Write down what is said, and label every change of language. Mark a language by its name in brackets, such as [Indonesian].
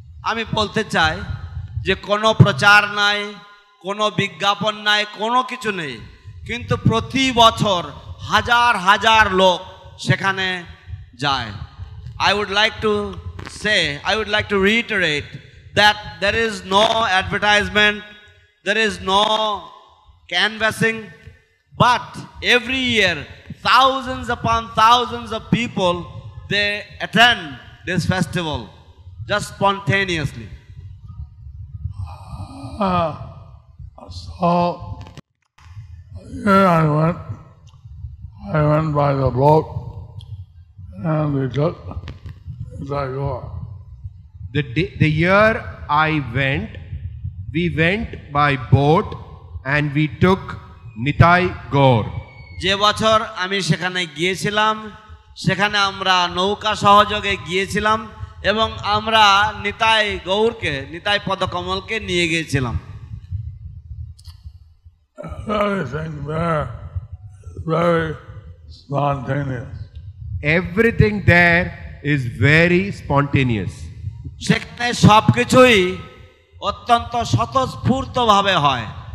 [Bangla] আমি বলতে চাই যে কোনো প্রচার নাই, কোনো বিজ্ঞাপন নাই, কোনো কিছু নেই, কিন্তু প্রতি বছর হাজার হাজার লোক সেখানে যায়। [English] I would like to say, I would like to reiterate that there is no advertisement, there is no canvassing, but every year thousands upon thousands of people they attend this festival just spontaneously. So here I went by the boat, and we took Nitai Gaur. The year I went, we went by boat and we took Nitai Gaur. [Bangla] যে বছর আমি সেখানে গিয়েছিলাম, সেখানে আমরা নৌকা সহযোগে গিয়েছিলাম এবং আমরা নিতাই গৌরকে, নিতাই পদকমলকে নিয়ে গিয়েছিলাম। [English] Everything there is very spontaneous. Everything there is very spontaneous. [Bangla] সেখানে সবকিছুই অত্যন্ত স্বতঃস্ফূর্তভাবে হয়।